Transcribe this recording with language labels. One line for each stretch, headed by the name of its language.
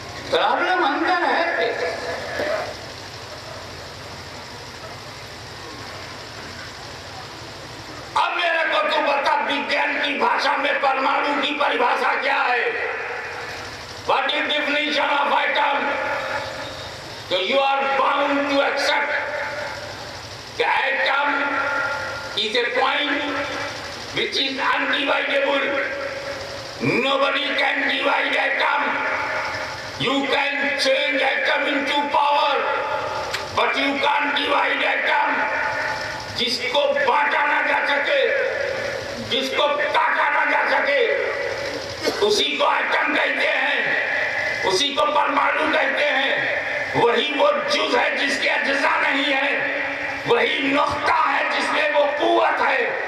Urdu: Problem another ہے. اب میرے کو تو بتا وگیان کی بھاشا میں پرمانو کی پریبھاشا کیا ہے.
English: What is definition of atom? So you are bound to accept the atom is a point which is undividable. Nobody can divide atom. You can change atom into power, but you can't divide atom.
Urdu: جس کو بانٹا نہ جا سکے, جس کو کاٹا نہ جا سکے, اسی کو ایٹم کہتے ہیں, اسی کو پرمانو کہتے ہیں. وہی وہ جز ہے جس کے اجزاء نہیں ہے, وہی نقطہ ہے جس میں وہ قوت ہے.